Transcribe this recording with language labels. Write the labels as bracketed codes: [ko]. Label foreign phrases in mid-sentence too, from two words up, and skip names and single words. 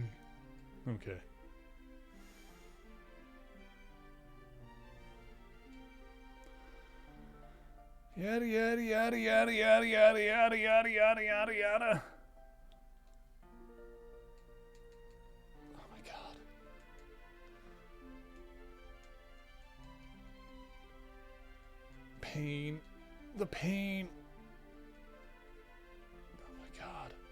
[en] Okay. Yada yada yada yada yada yada yada yada yada yada yada. Oh my god. Pain. The pain. Oh my god.